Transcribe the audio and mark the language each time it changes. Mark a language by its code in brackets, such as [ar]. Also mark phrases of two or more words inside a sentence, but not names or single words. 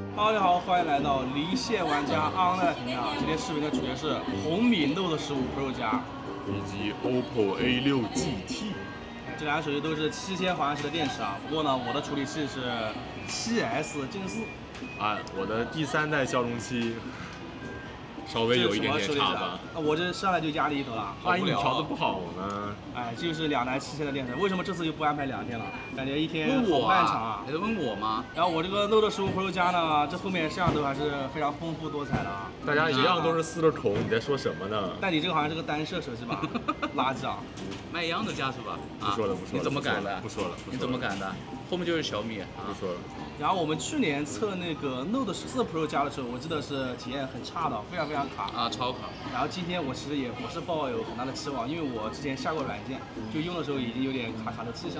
[zh] 大家好，歡迎來到離線玩家 Online 頻道。今天視頻的主角是紅米 Note 15 Pro 加以及 OPPO A6 GT。这两个手机都是7000毫安时的電池啊，不過呢，我的處理器是 7S 正4。我的第3代驍龍七稍微有一點點差吧。我這上來就壓力頭了，萬一你調的不好呢？哎，就是2台7000的電池，為什麼這次就不安排2天了？感覺一天好漫長啊！你在問我嗎？然後我這個 Note 15 Pro 加呢，這後面攝像頭還是非常豐富多彩的啊。大家一樣都是4個孔，你在說什麼呢？但你這個好像是個單攝手機吧？垃圾啊！賣一樣的價是吧？不說了，不說了。你怎麼敢的？不說了。你怎麼敢的？後面就是小米。不說了。然後我們去年測那個 Note 14 Pro 加的時候，我記得是體驗很差的，非常卡啊，超卡。然後今天我其實也不是抱有很大的期望，因為我之前下過軟件，就用的時候已經有點卡的跡象了。